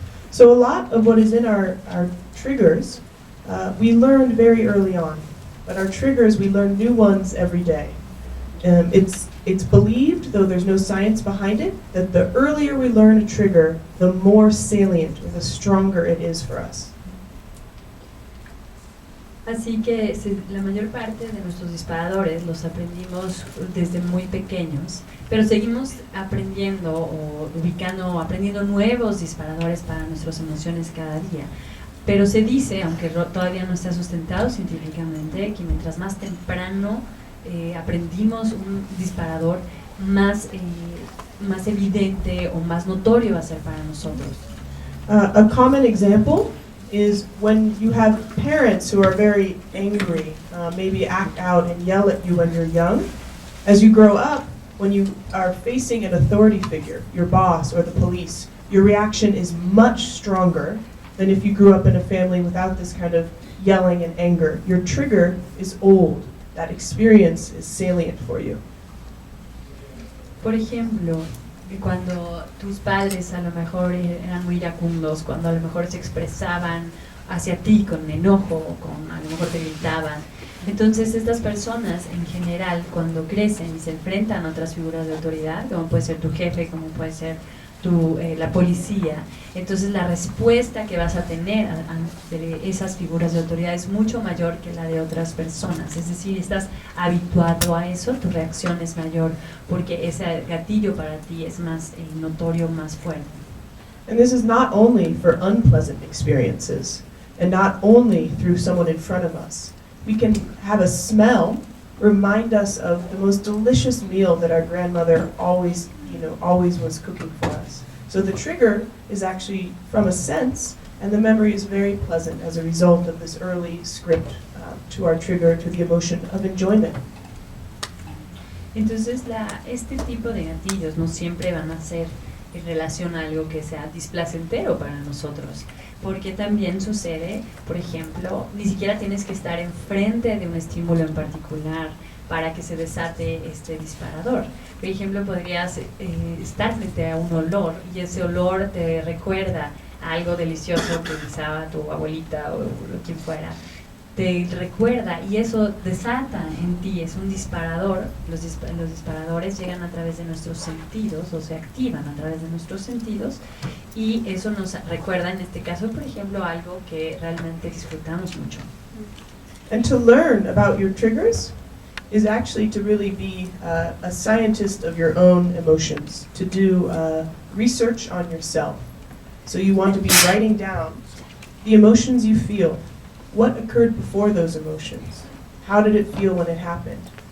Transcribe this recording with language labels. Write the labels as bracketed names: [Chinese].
[English] So a lot of what is in our triggers, we learned very early on, but our triggers, we learn new ones every day. It's believed, though there's no science behind it, that the earlier we learn a trigger, the more salient or the stronger it is for us. [Spanish] Así que la mayor parte de nuestros disparadores los aprendimos desde muy pequeños, pero seguimos aprendiendo aprendiendo nuevos disparadores para nuestras emociones cada día. Pero se dice, aunque todavía no está sustentado científicamente, que mientras más temprano aprendimos un disparador, más evidente o más notorio va a ser para nosotros. [English] A common example is when you have parents who are very angry, maybe act out and yell at you when you're young. As you grow up, when you are facing an authority figure, your boss or the police, your reaction is much stronger than if you grew up in a family without this kind of yelling and anger. Your trigger is old. That experience is salient for you. [Spanish] Por ejemplo, cuando tus padres a lo mejor eran muy iracundos, cuando a lo mejor se expresaban hacia ti con enojo, a lo mejor te gritaban. Entonces estas personas en general cuando crecen y se enfrentan a otras figuras de autoridad, como puede ser tu jefe, como puede ser la policía, entonces la respuesta que vas a tener ante esas figuras de autoridad es mucho mayor que la de otras personas. Es decir, estás habituado a eso, tu reacción es mayor porque ese gatillo para ti es más notorio, más fuerte. [English] And this is not only for unpleasant experiences and not only through someone in front of us. We can have a smell remind us of the most delicious meal that our grandmother always was cooking for us. So the trigger is actually from a sense, and the memory is very pleasant as a result of this early script to our trigger, to the emotion of enjoyment. [Spanish] Entonces este tipo de gatillos no siempre van a ser en relación a algo que sea displacentero para nosotros, porque también sucede, por ejemplo, ni siquiera tienes que estar enfrente de un estímulo en particular para que se desate este disparador. Por ejemplo, podrías estar frente a un olor y ese olor te recuerda a algo delicioso que guisaba tu abuelita o quien fuera. Te recuerda y eso desata en ti, es un disparador. Los disparadores llegan a través de nuestros sentidos o se activan a través de nuestros sentidos y eso nos recuerda en este caso, por ejemplo, algo que realmente disfrutamos mucho. [English] And to learn about your triggers is actually to really be a scientist of your own emotions, to do research on yourself. So you want to be writing down the emotions you feel. What occurred before those emotions? How did it feel when it happened?